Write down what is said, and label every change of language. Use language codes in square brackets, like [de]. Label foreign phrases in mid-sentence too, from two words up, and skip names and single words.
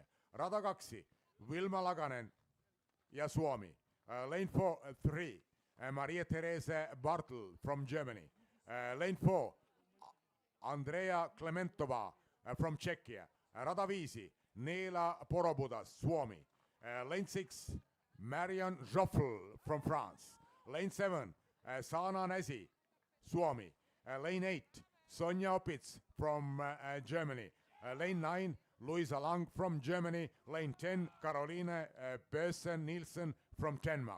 [fi] Rada 2, Vilma Laganen ja Suomi. [en] Lane 3, Maria-Therese Bartel from Germany. Lane 4, Andrea Klementova from Czechia. [fi] Rada 5, Neela Porobudas, Suomi. [en] Lane 6, Marion Joffel from France. Lane 7, Sana Näsi, Suomi. Lane 8, Sonja Opitz from Germany. Lane 9, Luisa Lang from Germany. Lane 10, Caroline Bösen Nielsen from Denmark.